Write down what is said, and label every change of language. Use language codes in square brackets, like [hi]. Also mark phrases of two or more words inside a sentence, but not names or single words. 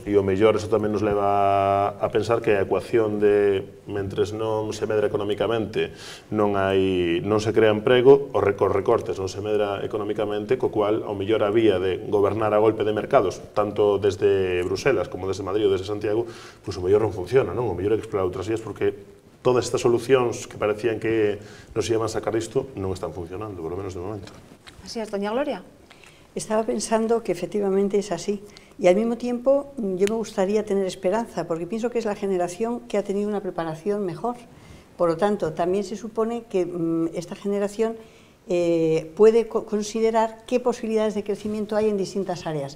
[gl] E o mellor, eso tamén nos leva a pensar que a ecuación de mentres non se medra económicamente, non se crea emprego, os recortes non se medra económicamente, co cual, ao mellor, a vía de gobernar a golpe de mercados, tanto desde Bruselas como desde Madrid ou desde Santiago, pois o mellor non funciona, non? O mellor é explorar outras vías, porque todas estas solucións que parecían que nos iban a sacar isto non están funcionando, [es] por lo menos de momento. Así es, doña Gloria. Estaba pensando que efectivamente es así y al mismo tiempo yo me gustaría tener esperanza, porque pienso que es la generación que ha tenido una preparación mejor. Por lo tanto, también se supone que esta generación puede considerar qué posibilidades de crecimiento hay en distintas áreas.